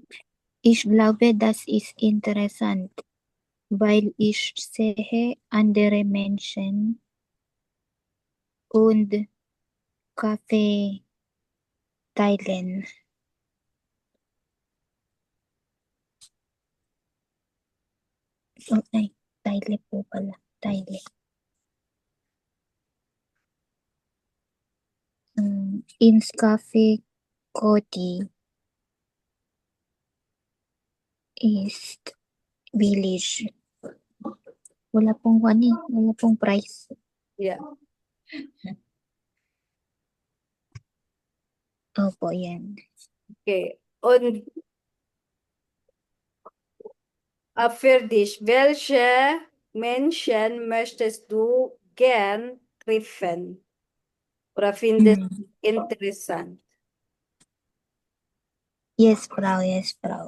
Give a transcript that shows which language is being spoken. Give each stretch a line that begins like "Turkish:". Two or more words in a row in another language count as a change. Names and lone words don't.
German: Ich glaube, das ist interessant, weil ich sehe andere Menschen und Kaffee teilen.
Filipino: Okay, taile po pala.
German: Taile. Ins Café Coty ist village.
Filipino: Wala pong wala pong price.
German: Ja.
Filipino: Opo, yan.
English: Okay.
German: Und für dich, welche Menschen möchtest du gern treffen? Oder findest du interessant?
English: Yes, Frau, yes, Frau.